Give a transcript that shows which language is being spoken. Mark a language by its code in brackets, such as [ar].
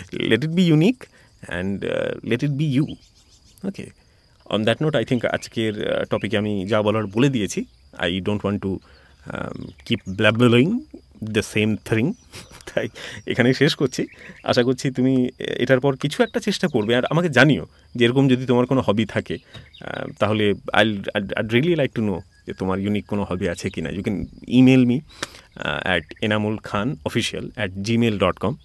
[en] Let it be unique and let it be you. Okay. On that note, I think [bn] আজকের টপিকে আমি যা বলার বলে দিয়েছি। [en] I don't want to keep blabbering the same thing. [bn] তাই এখানেই শেষ করছি। আশা করছি তুমি এটার পর কিছু একটা চেষ্টা করবে, আর আমাকে জানিও যে এরকম যদি তোমার কোনো হবি থাকে, তাহলে [en] I'd really like to know [bn] যে তোমার ইউনিক কোনো হবি আছে কি না। [en] you can email me at [bn] enamulkhanofficial@gmail.com।